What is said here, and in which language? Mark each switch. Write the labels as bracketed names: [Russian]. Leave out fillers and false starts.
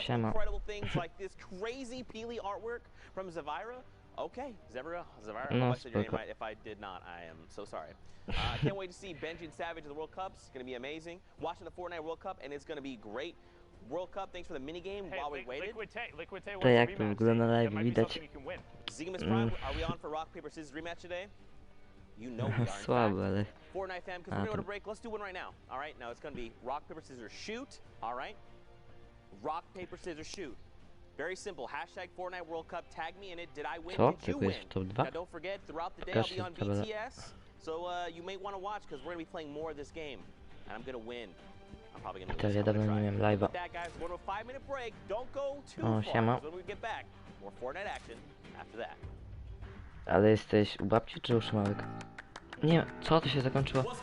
[English] We got some incredible things like this crazy Peely artwork from Zavira. Okay, Zavira, I said your name right. If I did not, I am so sorry. I can't wait to see Benji and Savage in the World Cup. It's going to be amazing. Watching the Fortnite World Cup, and it's going to be great. World Cup, thanks for the minigame while we waited. [Polish] To jak to wygląda na live, widać. [English] Zigamus Prime, are we on for rock, paper, scissors rematch today? You know we are. [Polish] Słabo, ale... [English] Fortnite fam, because we're going to break. Let's do one right now. All right, now it's going to be rock, paper, scissors, shoot. All right? Rock, paper, scissors, shoot. Very simple. Hashtag Fortnite World Cup. Tag me in it. Did I win? Did you win? Now don't forget, throughout the day I'll be on BTS. So you may want to watch because we're going to be playing more of this game. And I'm going to win. I'm probably going to win. [Polish] Ja dawno nie miałem live'a. [English] With that, guys, we're going to a 5-minute break. Don't go too far. When we get back, more Fortnite action after that. [Polish] Ale jesteś u babci czy u Szymałek? Nie, co to się zakończyło?